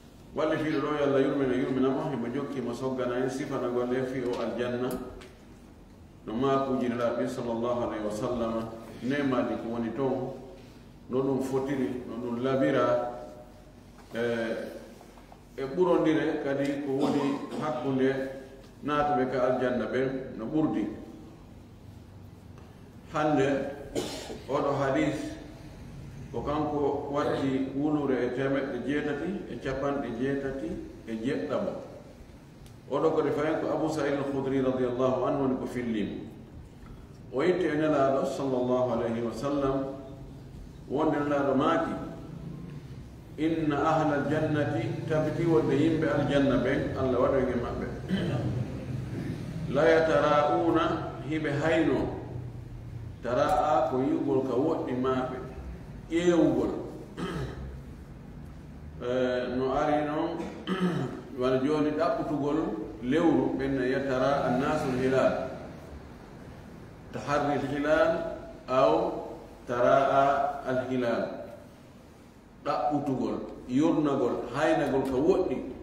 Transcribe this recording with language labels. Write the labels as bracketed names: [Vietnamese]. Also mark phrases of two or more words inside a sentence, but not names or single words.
[Fula] walli fiiɗo ɗo yo allah yurminamo himo jokkimo soggana en sifana golle fi o aljanna no maakujiriraɓe [Arabic] صلى الله عليه وسلم [Fula] nemaji ko woni toon no ɗum fotiri no ɗum labira e ɓurondire kadi ko woni hakkunde naatuɓe ka aljanna ɓen no ɓurdi hande oɗo hadis ko kanko watti wulure e 787 oɗo kadi fayen ko Abu Sa'id al-Khudri [Arabic] رضي الله عنه [Fula] woni ko fillimo o yitti e nelaɗo [Arabic] صلى الله عليه وسلم [Fula] wonde nelaɗo maaki [Arabic] إن أهل الجنة [Fula] tabti wonde yimɓe aljanna ɓen allah waɗoyge maɓɓe [Arabic] لا يتراءون [Fula] hiɓe hayno tara'a ko yi'ugol ka woɗɗi maɓe ƴeewugol no ari noon wala joni ɗaɓɓutugol lewru ɓenna [Arabic] يتراءى الناس الهلال تحري الهلال أو تراءى الهلال [Fula] ɗaɓɓutugol yurnagol haynagol ka woɗɗi